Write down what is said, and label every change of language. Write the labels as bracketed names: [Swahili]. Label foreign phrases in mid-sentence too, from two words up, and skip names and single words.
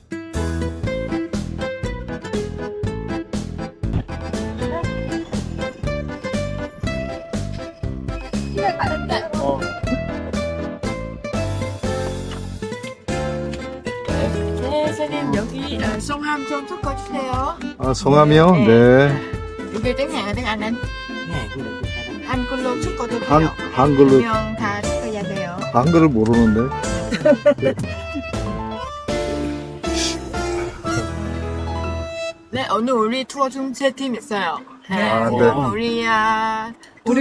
[Korean] 네, 선생님 여기 성함 좀 적어주세요. 아, 성함이요? 네. [Vietnamese] 이게 tiếng Hàn tiếng Anh anh? [Korean] 한글로 적어도 돼요. 한글로, 분명 다 적어야 돼요. 한글을 모르는데. 네, 오늘 우리 투어 중 세 팀 있어요. 아, 네. 우리